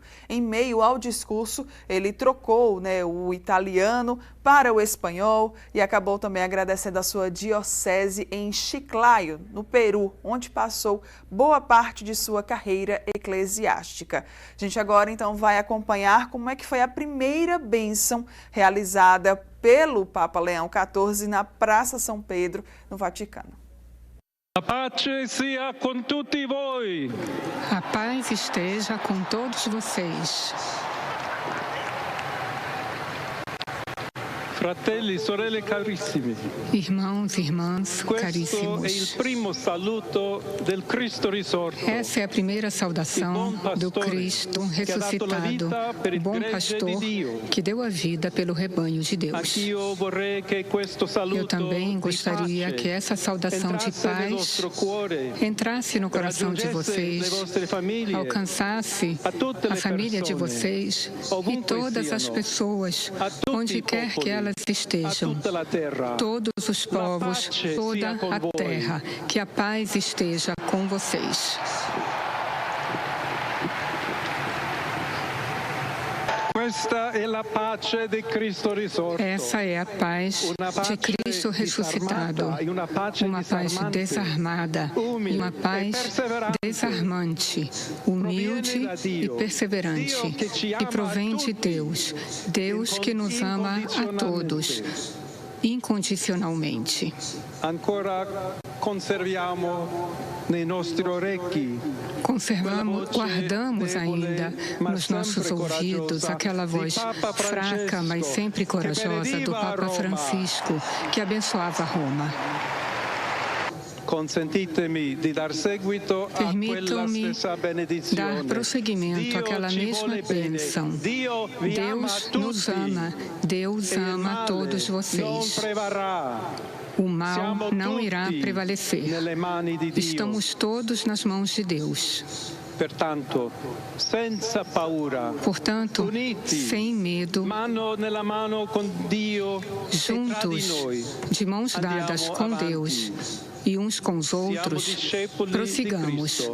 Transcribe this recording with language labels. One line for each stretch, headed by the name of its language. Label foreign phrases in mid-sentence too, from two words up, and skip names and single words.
Portuguese: Em meio ao discurso, ele trocou, o italiano para o espanhol e acabou também agradecendo a sua diocese em Chiclayo, no Peru, onde passou boa parte de sua carreira eclesiástica. A gente agora, então, vai acompanhar como é que foi a primeira bênção realizada pelo Papa Leão XIV na Praça São Pedro, no Vaticano.
Italian: A pace sia con tutti voi.
Portuguese: A paz esteja com todos vocês.
Italian: Fratelli, sorelle carissimi.
Portuguese: Irmãos e irmãs
Italian: Questo è
Portuguese: caríssimos.
Italian: il primo saluto del Cristo risorto.
Portuguese: Essa é a primeira saudação do Cristo ressuscitado, o bom pastor que deu a vida pelo rebanho de Deus.
Italian: Anch'io vorrei che questo saluto
Portuguese: Eu também gostaria
Italian: di pace
Portuguese: que essa saudação de
Italian: entrasse nel
Portuguese: paz
Italian: vostro cuore,
Portuguese: entrasse no coração de
Italian: raggiungesse le
Portuguese: vocês,
Italian: vostre famiglie,
Portuguese: alcançasse
Italian: a tutte
Portuguese: a
Italian: le
Portuguese: família de
Italian: persone,
Portuguese: vocês e
Italian: ovunque
Portuguese: todas as
Italian: siano,
Portuguese: pessoas,
Italian: a tutti
Portuguese: onde
Italian: i
Portuguese: quer que
Italian: popoli,
Portuguese: elas
Italian: a
Portuguese: estejam.
Italian: tutta la terra.
Portuguese: Todos os povos,
Italian: pace
Portuguese: toda
Italian: sia con
Portuguese: a
Italian: voi.
Portuguese: terra, que a paz esteja com vocês.
Italian: Questa è la pace di Cristo risorto.
Portuguese: Essa é a paz de Cristo ressuscitado, uma paz desarmada, uma paz desarmante, humilde e perseverante, que provém de Deus, Deus que nos ama a todos, incondicionalmente.
Italian: Ancora conserviamo nei nostri orecchi
Portuguese: Guardamos ainda nos nossos ouvidos aquela voz fraca, mas sempre corajosa do Papa Francisco, que abençoava Roma.
Italian: Consentitemi di dar seguito a quella stessa benedizione.
Portuguese: Dar prosseguimento àquela mesma bênção. Deus nos ama, Deus ama todos vocês. O mal não irá prevalecer. Estamos todos nas mãos de Deus. Portanto, sem medo, juntos, de mãos dadas com Deus e uns com os outros, prossigamos.